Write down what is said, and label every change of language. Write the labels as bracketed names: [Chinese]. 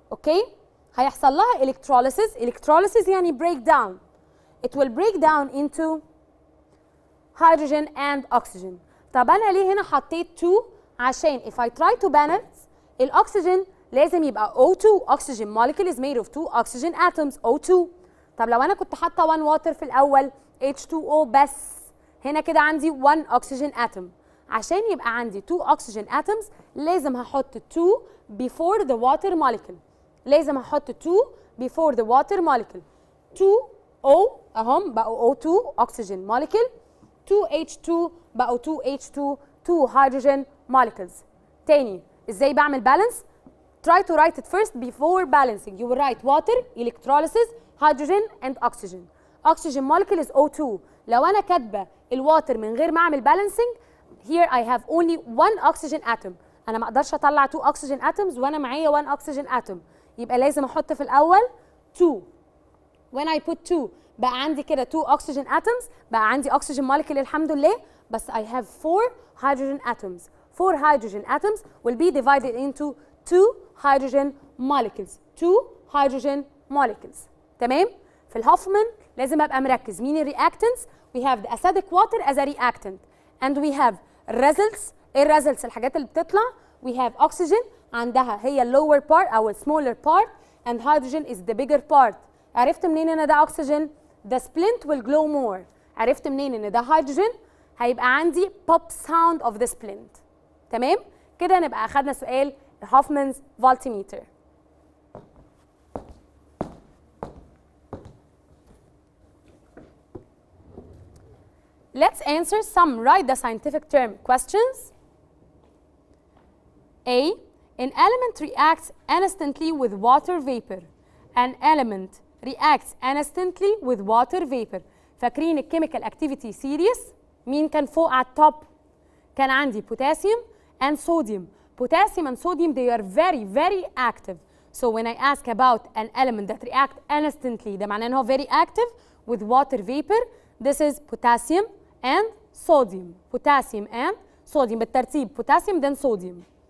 [Arabic] اوكي؟ هيحصل لها electrolysis يعني [English] break down. It will break down into hydrogen and oxygen. [Arabic] طب انا ليه هنا حطيت 2؟ عشان [English] if I try to balance [Arabic] الاكسجين لازم يبقى O2. [English] oxygen molecule is made of 2 oxygen atoms O2. [Arabic] طب لو انا كنت حاطه 1 water في الاول H2O بس، هنا كده عندي 1 oxygen atom. عشان يبقى عندي [English] 2 oxygen atoms [Arabic] لازم هحط [English] 2 before the water molecule. [Arabic] لازم هحط [English] 2 before the water molecule. 2O [Arabic] اهم بقوا [English] O2 oxygen molecule. 2H2 بقوا 2H2 2 hydrogen molecules. [Arabic] تاني ازاي بعمل [English] balance؟ Try to write it first before balancing. You will write water, electrolysis, hydrogen and oxygen. Oxygen molecule is O2. [Arabic] لو أنا كاتبة الواتر من غير ما أعمل balancing, [English] here I have only 1 oxygen atom. [Arabic] أنا ما أقدرش أطلع 2 oxygen atoms وأنا معايا 1 oxygen atom. يبقى لازم أحط في الأول 2. [English] When I put 2 [Arabic] بقى عندي كده [English] 2 oxygen atoms، [Arabic] بقى عندي [English] oxygen molecule [Arabic] الحمد لله، بس [English] I have 4 hydrogen atoms. 4 hydrogen atoms will be divided into 2 hydrogen molecules. 2 hydrogen molecules. [Arabic] تمام؟ في الهوفمان لازم ابقى مركز مين الرياكتنتس. [English] We have the acidic water as a reactant and we have results. [Arabic] الريزلتس الحاجات اللي بتطلع. [English] We have oxygen [Arabic] عندها هي [English] lower part او smaller part and hydrogen is the bigger part. [Arabic] عرفت منين ان ده [English] oxygen؟ The splint will glow more. [Arabic] عرفت منين ان ده [English] hydrogen؟ [Arabic] هيبقى عندي [English] pop sound of the splint. [Arabic] تمام؟ كده نبقى اخدنا سؤال Hoffman's voltmeter. [English] Let's answer some write the scientific term questions. A. An element reacts instantly with water vapor. An element reacts instantly with water vapor. [Arabic] فاكرين الكيميكال اكتيفيتي سيريس؟ مين كان فوق على التوب؟ كان عندي [English] potassium and sodium. Potassium and sodium, they are very, very active. So when I ask about an element that react instantly, [Arabic] ده معناه ان هو [English] very active with water vapor. This is potassium and sodium. Potassium and sodium بالترتيب. Potassium then sodium.